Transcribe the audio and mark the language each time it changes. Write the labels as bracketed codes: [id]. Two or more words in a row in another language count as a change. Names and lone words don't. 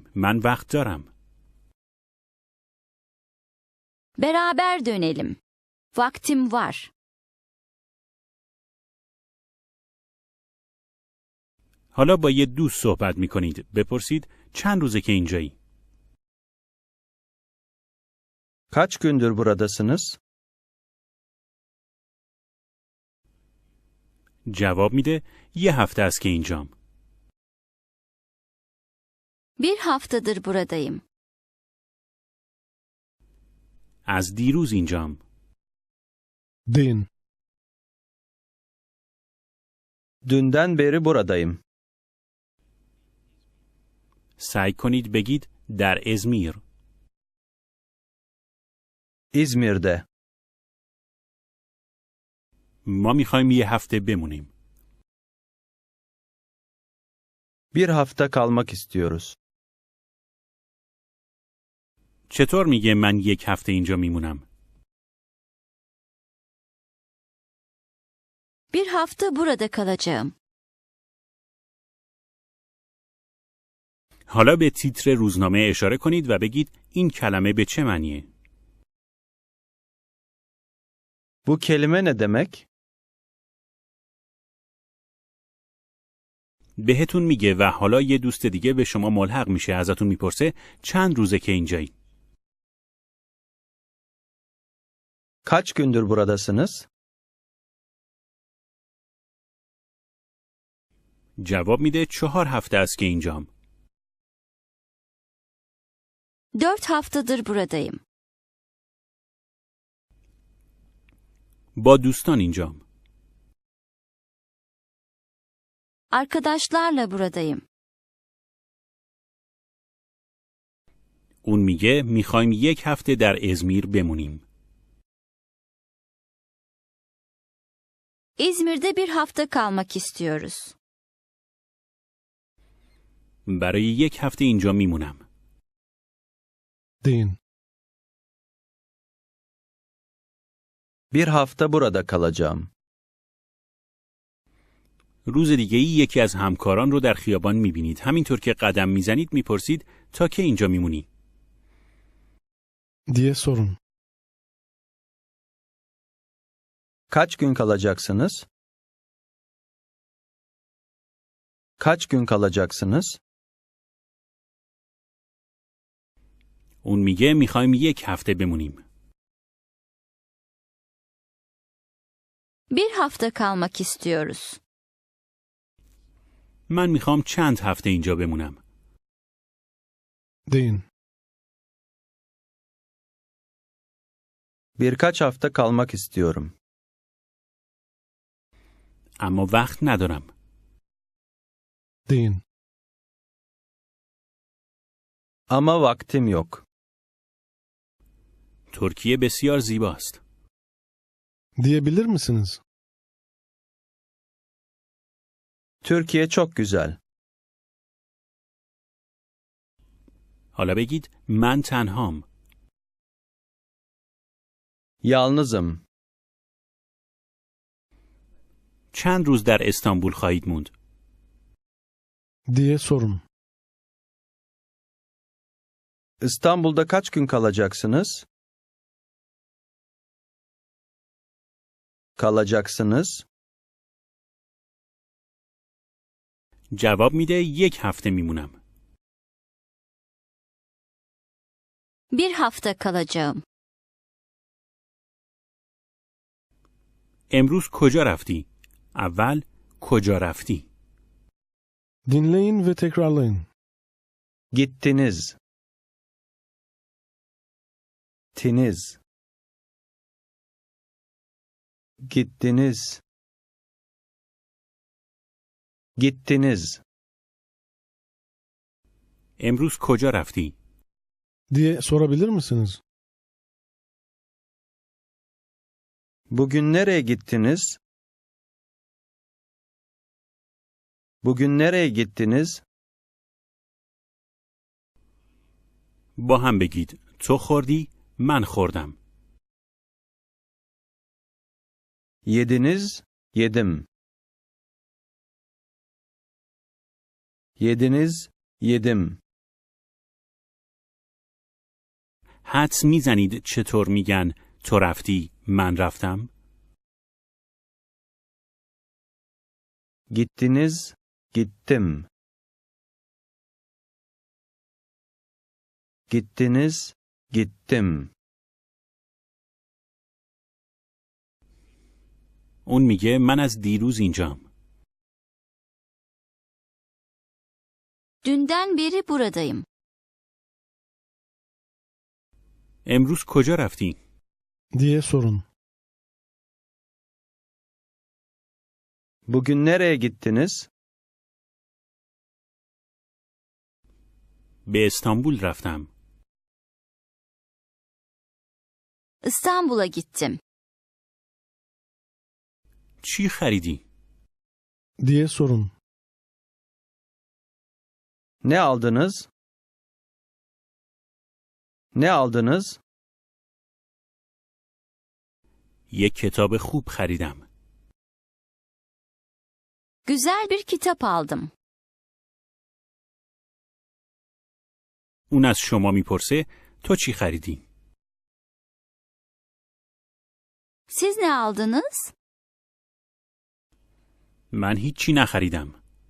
[fa] من وقت دارم. [tr] Beraber dönelim. Vaktim var. [fa] حالا با یه دوست صحبت میکنید. بپرسید چند روزه که اینجایی؟ [tr] Kaç gündür buradasınız? [fa] جواب میده یه هفته است که اینجام. [tr] Bir haftadır buradayım. [fa] از دیروز اینجام. [tr] Deyin. Dünden beri buradayım. [fa] سعی کنید بگید در ازمیر. [tr] İzmir'de. [fa] ما میخوایم یه هفته بمونیم. [tr] Bir hafta kalmak istiyoruz. [fa] چطور میگه من یک هفته اینجا میمونم؟ [tr] Bir hafta burada kalacağım. [fa] حالا به تیتر روزنامه اشاره کنید و بگید این کلمه به چه معنیه؟ [tr] Bu kelime ne demek? [fa] بهتون میگه و حالا یه دوست دیگه به شما ملحق میشه ازتون میپرسه چند روزه که اینجایی؟ [tr] Kaç gündür buradasınız? [fa] جواب میده 4 هفته است که اینجام. [tr] 4 haftadır buradayım. [fa] با دوستان اینجام. [tr] Arkadaşlarla buradayım. [fa] اون میگه میخوایم 1 هفته در ازمیر بمونیم. [tr] İzmir'de 1 hafta kalmak istiyoruz. [fa] برای 1 هفته اینجا میمونم. [tr] Deyin. Bir hafta burada kalacağım. [fa] روز دیگه‌ای یکی از همکاران رو در خیابان میبینید. همینطور که قدم میزنید میپرسید تا کی اینجا میمونی؟ [tr] Diye sorun. Kaç gün kalacaksınız? Kaç gün kalacaksınız? [fa] اون میگه میخوایم 1 هفته بمونیم. [tr] 1 hafta kalmak istiyoruz. [fa] من میخوام چند هفته اینجا بمونم. [tr] Deyin. Birkaç hafta kalmak istiyorum. [fa] اما وقت ندارم. [tr] Deyin. Ama vaktim yok. [fa] ترکیه بسیار زیباست. [tr] Diyebilir misiniz? Türkiye çok güzel. [fa] حالا بگید من تنهام. [tr] Yalnızım. [fa] چند روز در استانبول خواهید موند؟ [tr] Diye sorun. İstanbul'da kaç gün kalacaksınız? Kalacaksınız. [fa] جواب میده 1 هفته میمونم. [tr] 1 hafta kalacağım. [fa] امروز کجا رفتی؟ اول کجا رفتی؟ [tr] Dinleyin ve tekrarlayın. Gittiniz. Tiniz. Gittiniz. Gittiniz. [fa] امروز کجا رفتی؟ [tr] Diye sorabilir misiniz? Bugün nereye gittiniz? Bugün nereye gittiniz? [fa] با هم بگید تو خوردی من خوردم. [tr] Yediniz, yedim. Yediniz, yedim. [fa] حدس میزنید چطور میگن تو رفتی من رفتم؟ [tr] Gittiniz, gittim. Gittiniz, gittim. [fa] اون میگه من از دیروز اینجام. [tr] Dünden beri buradayım. [fa] امروز کجا رفتی؟ [tr] Diye sorun. Bugün nereye gittiniz? [fa] به استانبول رفتم. [tr] İstanbul'a gittim. [fa] چی خریدی؟ [tr] Diye sorun. Ne aldınız? Ne aldınız? [fa] یک کتاب خوب خریدم. [tr] Güzel bir kitap aldım. [fa] اون از شما میپرسه تو چی خریدی؟ [tr] Siz ne aldınız? [fa] من هیچی نخریدم.